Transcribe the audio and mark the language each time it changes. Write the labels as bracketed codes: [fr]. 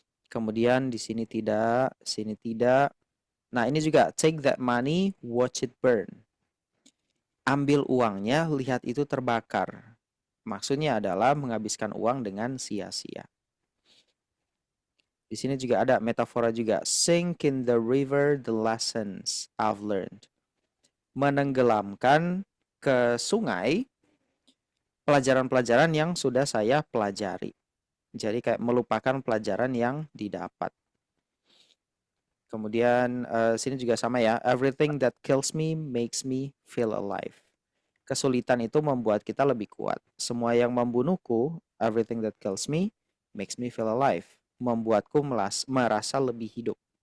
[id] Kemudian di sini tidak, sini tidak. Nah, ini juga [en] take that money, watch it burn. [id] Ambil uangnya, lihat itu terbakar. Maksudnya adalah menghabiskan uang dengan sia-sia. Di sini juga ada metafora juga. [en] Sink in the river the lessons I've learned. [id] Menenggelamkan ke sungai pelajaran-pelajaran yang sudah saya pelajari. Jadi kayak melupakan pelajaran yang didapat. Kemudian sini juga sama ya. [en] Everything that kills me makes me feel alive. [id] Kesulitan itu membuat kita lebih kuat. Semua yang membunuhku, [en] everything that kills me makes me feel alive. [id] Membuatku merasa lebih hidup.